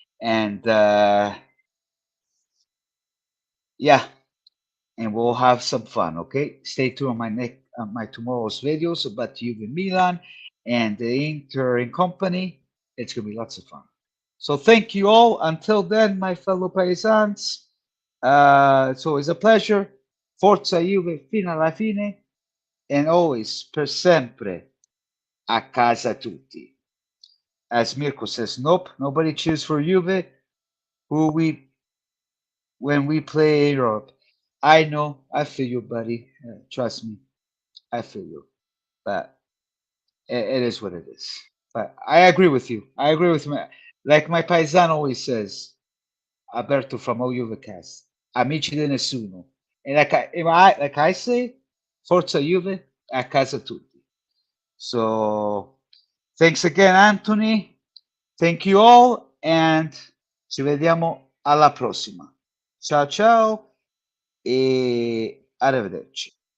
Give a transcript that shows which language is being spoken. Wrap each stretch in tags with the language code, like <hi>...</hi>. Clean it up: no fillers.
<en>And yeah, and we'll have some fun. Okay, stay tuned on my tomorrow's videos about Juve Milan and the Inter and company. It's gonna be lots of fun. So thank you all. Until then, my fellow paisans, it's always a pleasure.</en> <it>Forza Juve fino alla fine,</it> <en>and always</en> <it>per sempre a casa tutti.</it> <en>As Mirko says, nope, nobody cheers for Juve. Who we when we play Europe. I know, I feel you, buddy. Trust me, I feel you. But it is what it is. But I agree with you. I agree with me. Like my paisano always says, Alberto from OUVcast,</en> <it>amici di nessuno.</it> <en>And like I say,</en> <it>Forza Juve, a casa tutti.</it> <en>So thanks again, Anthony. Thank you all, and</en> <it>ci vediamo alla prossima. Ciao ciao e arrivederci.</it>